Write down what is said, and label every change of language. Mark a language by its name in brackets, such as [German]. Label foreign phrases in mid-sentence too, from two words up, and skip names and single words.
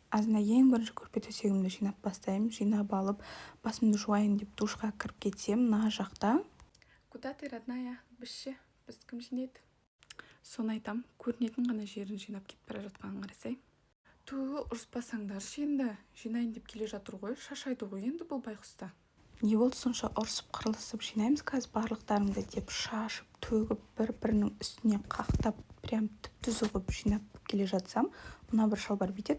[Kazakh] азында ең бірінші көрпе төсегімді жинап бастаймын. Жинап алып, басымды жуайын деп душқа кіріп кетсем, мына жақта [Russian] Куда ты, родная? [Kazakh] Біз кім жинайды? Соны айтам, көрінетін ғана жерін жинап кетіп бара жатқанын қарасай. Ұрыспасаңдаршы енді. Жинайын деп келе жатыр ғой, шашайды ғой енді бұл байқұста. не болды сонша ұрысып қырылысып жинаймыз қазір барлықтарыңды деп шашып, төгіп, бір-бірінің үстіне қақтап, прям түп-түзу қылып жинап келе жатсам, мына бір шалбар бүйтеді.